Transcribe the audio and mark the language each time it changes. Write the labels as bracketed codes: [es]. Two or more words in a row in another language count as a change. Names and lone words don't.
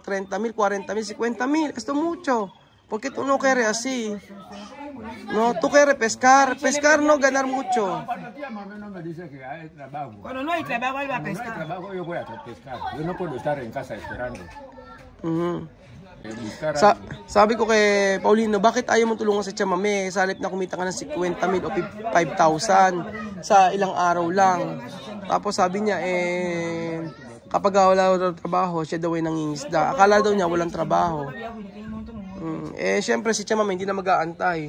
[es] 30,000, 40,000, 50,000. Esto es mucho. ¿Por qué tú no quieres así? No, tú quieres pescar. Pescar no ganar mucho. Cuando tía mami no me dice que hay trabajo. cuando no hay trabajo, él va a Cuando no hay pescar. trabajo, yo voy a pescar. Yo no puedo estar en casa esperando. Buscar [tl] Sabi ko kay Paulino, bakit ayaw mo tulungan sa chamame? Sa halip na kumita ka ng 50,000 o 5,000 sa ilang araw lang. Tapos sabi niya, kapag wala daw trabaho, siya daw ay nangingisda. Akala daw niya walang trabaho. Siyempre si Chamame hindi na mag-aantay.